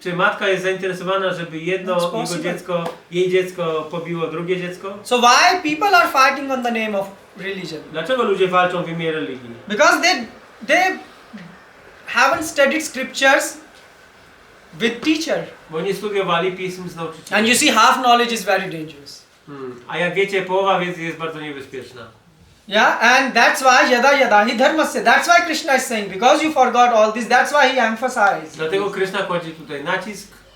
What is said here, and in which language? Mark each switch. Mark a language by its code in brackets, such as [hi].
[pl] Czy matka jest zainteresowana, żeby [en] It's [pl] jedno [en] possible. [pl] jej dziecko pobiło drugie dziecko? [en] So why people are fighting on the name of religion? [pl] Dlaczego ludzie walczą w imię religii? [en] Because they haven't studied scriptures with teacher. [pl] Bo nie studiowali pism z nauczycielem. [en] And you see, half knowledge is very dangerous. [pl] A jak wiecie, połowa wiedzy jest bardzo niebezpieczna. [en] Yeah, and that's why [sa] yada hi dharmasya. [en] That's why Krishna is saying, because you forgot all this, that's why he emphasized. [pl] Dlatego Krishna kładzie tutaj nacisk.